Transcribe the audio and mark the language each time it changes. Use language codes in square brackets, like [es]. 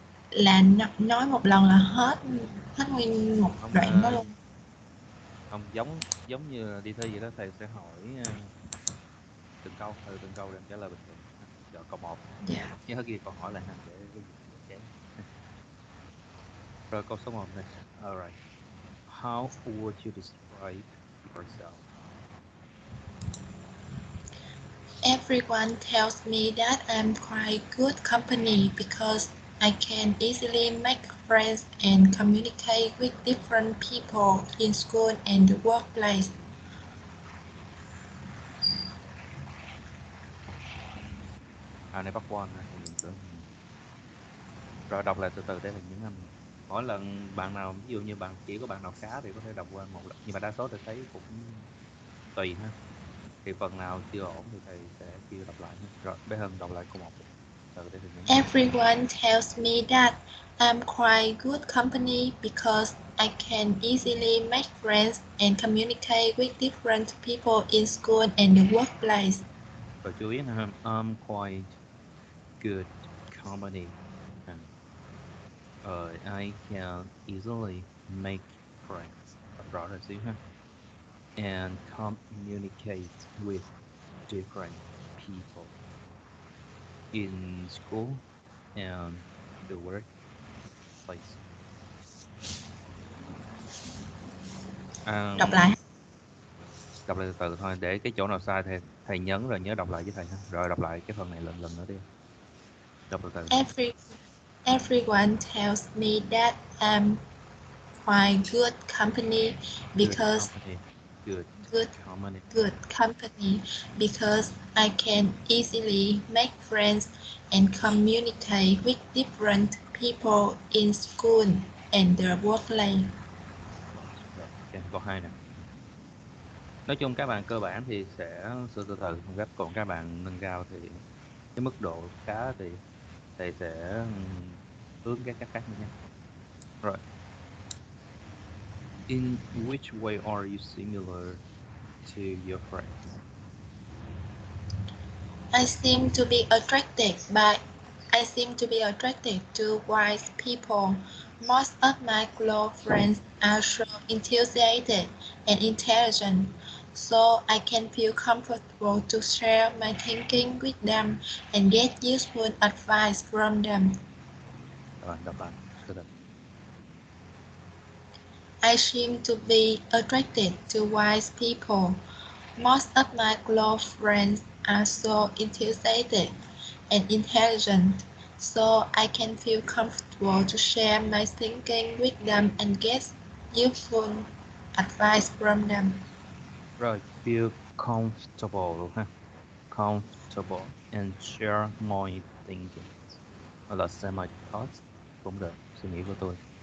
[vi] Là nói một lần là hết hết nguyên một không đoạn đó luôn. không giống giống như đi thi vậy đó, thầy sẽ hỏi từng câu để em trả lời bình thường. Rồi câu 1 Dạ. nhớ ghi câu hỏi lại ha, để cái gì để chén. Rồi câu số 1 này. [en] Alright. How would you describe yourself? Everyone tells me that I'm quite good company because I can easily make friends and communicate with different people in school and the workplace. [vi] Này bắt one ha, thầy nhầm tưởng. Rồi đọc lại từ từ để thầy nhấn anh. Mỗi lần bạn nào, ví dụ như bạn chỉ có bạn nào khá thì có thể đọc qua một lần, nhưng mà đa số thầy thấy cũng tùy ha. Thì phần nào chưa ổn thì thầy sẽ kêu đọc lại ha. Rồi bé Hân đọc lại câu 1 từ để thầy nhấn anh. [en] Everyone tells me that I'm quite good company because I can easily make friends and communicate with different people in school and the workplace. [vi] Rồi chú ý ha, [en] I'm quite good company. I can easily make friends. [vi] Đọc rõ rồi xíu ha. [en] And communicate with different people in school and the workplace. [vi] Đọc lại. Đọc lại từ từ thôi, để cái chỗ nào sai thì thầy nhấn rồi nhớ đọc lại với thầy ha. Rồi đọc lại cái phần này lần nữa đi. Đọc từ từ. [en] Everyone tells me that I'm quite good company Good because company. Good good company. good company because I can easily make friends and communicate with different people in school and the workplace. [vi] Rồi, ok, câu 2 nè. Nói chung các bạn cơ bản thì sẽ sửa từ từ một cách, còn các bạn nâng cao thì cái mức độ khá thì thầy sẽ hướng các cách khác nữa nha. Rồi. [en] In which way are you similar to your friends? I seem to be attracted by I seem to be attracted to wise people. Most of my close friends are so enthusiastic and intelligent, so I can feel comfortable to share my thinking with them and get useful advice from them. [vi] Rồi, đọc lại từ từ. [en] I seem to be attracted to wise people. Most of my close friends are so enthusiastic and intelligent, so I can feel comfortable to share my thinking with them and get useful advice from them. Rồi, feel comfortable ha. Comfortable and share my thinking. [vi] Hoặc là [en] share my thoughts [vi] cũng được, suy nghĩ của tôi.